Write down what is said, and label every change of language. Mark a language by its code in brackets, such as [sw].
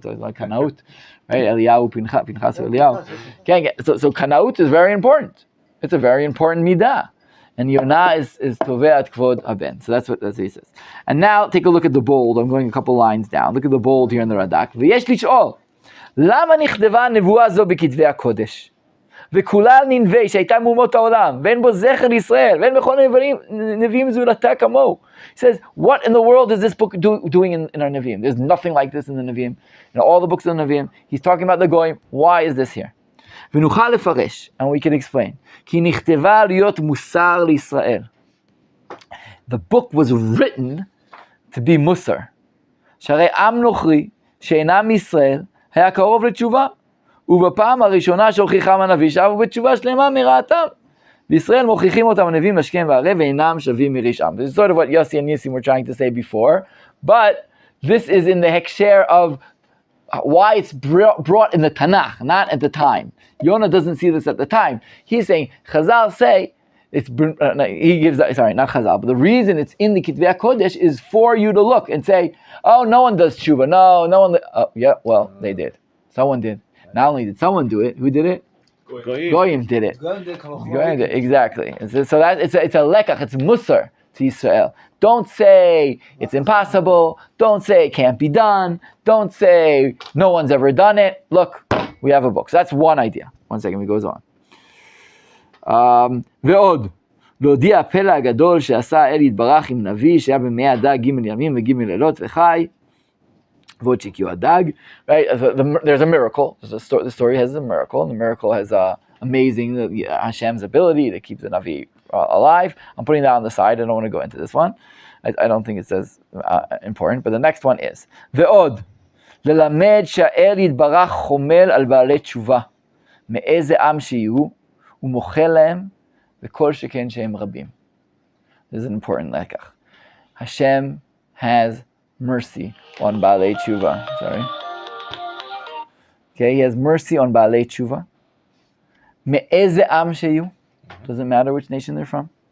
[en] It's like kanaut, right? Eliyahu, Pinchas, Eliyahu. So kanaut is very important. It's a very important midah. And Yonah is toveat kvod haben. So that's what he says. And now take a look at the bold. I'm going a couple lines down. Look at the bold here in the Radak. [he] V'yesh lish'ol, lama nichdeva nevuah zo b'kitvei HaKodesh? וכולל ננבא שהייתה מאומות העולם, ואין בו זכר ישראל, ואין בכל נביאים זולתה כמוהו. [en] He says, what in the world is this book doing in our Nevi'im? There's nothing like this in the Nevi'im. In all the books of the Nevi'im, he's talking about the Goyim. Why is this here? [he] ונוכל לפרש, [en] and we can explain, [he] כי נכתבה להיות מוסר לישראל. [en] The book was written to be musar. [he] שהרי עם נוכרי, שאינם ישראל, היה קרוב לתשובה. ובפעם הראשונה שהוכיחם הנביא, שבו בתשובה שלמה מרעתם. בישראל מוכיחים אותם הנביאים השכם והערב, ואינם שווים מרשעם. [en] This is sort of what Yossi and Nissim were trying to say before, but this is in the hekshare of why it's brought in the Tanakh, not at the time. Yonah doesn't see this at the time. He's saying, Chazal say, he gives, sorry, not Chazal, but the reason it's in the Kitvei HaKodesh is for you to look and say, oh, no one does tshuva. No one, they did. Someone did. Not only did someone do it, who did it? Goyim did it. Goyim did, exactly. So that it's a lekach, it's musar to Israel. Don't say it's impossible. Don't say it can't be done. Don't say no one's ever done it. Look, we have a book. So that's one idea. One second, he goes on. [he] ועוד, להודיע הפלא הגדול שעשה האל יתברך עם נביא שהיה במי הדג ג' ימים וג' לילות וחי ועוד שהקיעו הדג. [en] Right? There's a miracle. The story has a miracle, and the miracle has amazing Hashem's ability to keep the Navi alive. I'm putting that on the side. I don't want to go into this one. I don't think it's as important, but the next one is [he] ועוד, ללמד שהאל יתברך חומל על בעלי תשובה מאיזה עם שיהיו ומוחל להם וכל שכן שהם רבים. [en] This is an important לקח. Hashem has mercy on בעלי תשובה. Sorry. Okay, he has mercy on בעלי תשובה. [he] מאיזה עם שיהיו. [en] Doesn't matter which nation they're from.